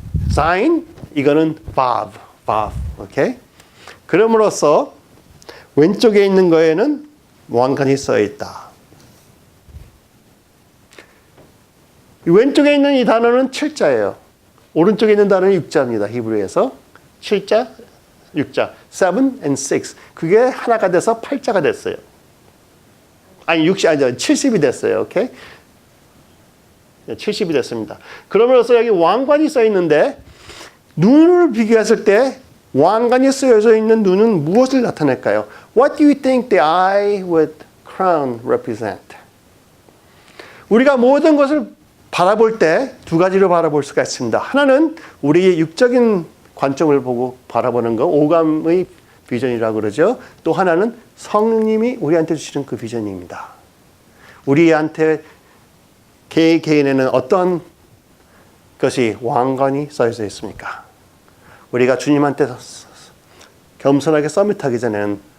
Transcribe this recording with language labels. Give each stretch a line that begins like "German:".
English: sign 이거는 vav.
Korean: 오케이. 그럼으로써 왼쪽에 있는 거에는 왕관이 써 있다. 왼쪽에 있는 이 단어는 7자예요. 오른쪽에 있는 단어는 6자입니다. 히브리에서 7자, 6자,
English: 7 and 6.
Korean: 그게 하나가 돼서 8자가 됐어요. 아니 70이 됐어요. 오케이? 70이 됐습니다. 그러면서 여기 왕관이 써 있는데 눈을 비교했을 때 왕관이 쓰여져 있는 눈은 무엇을 나타낼까요?
English: What do you think the eye with crown represent?
Korean: 우리가 모든 것을 바라볼 때 두 가지로 바라볼 수가 있습니다. 하나는 우리의 육적인 관점을 보고 바라보는 거, 오감의 비전이라고 그러죠. 또 하나는 성령님이 우리한테 주시는 그 비전입니다. 우리한테 개인에는 어떤 것이 왕관이 써져 있습니까? 우리가 주님한테 겸손하게 서밋하기 전에는